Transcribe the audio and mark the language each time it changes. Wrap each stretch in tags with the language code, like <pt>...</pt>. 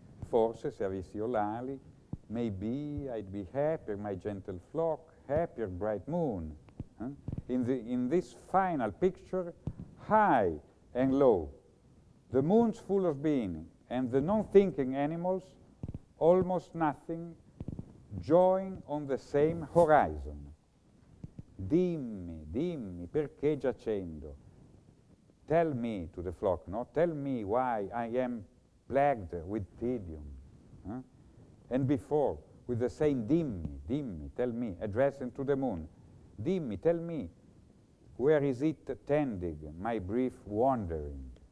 <it>Forse, se avessi io l'ali,</it> <en>maybe I'd be happier, my gentle flock, happier, bright moon. In this final picture, high and low, the moon's full of being, and the non-thinking animals, almost nothing, join on the same horizon.</en> <it>Dimmi, dimmi, perché giacendo?</it> <en>Tell me, to the flock, no? Tell me why I am plagued with tedium. And before, with the same</en> <it>dimmi, dimmi,</it> <en>tell me, addressing to the moon. Dimmi, tell me, where is it tending, my brief wandering?</en>